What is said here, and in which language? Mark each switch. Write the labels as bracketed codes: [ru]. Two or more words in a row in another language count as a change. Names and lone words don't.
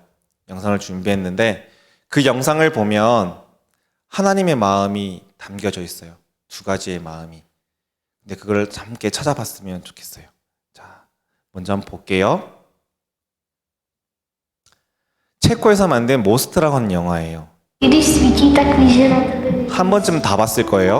[ko] 영상을 준비했는데 그 영상을 보면 하나님의 마음이 담겨져 있어요. 두 가지의 마음이. 근데 그걸 함께 찾아봤으면 좋겠어요. 자, 먼저 한번 볼게요. 체코에서 만든 모스트라고 하는 영화예요. [cs] Když svítí, tak víš, že na tebe [ko] 한 번쯤 다 봤을 거예요.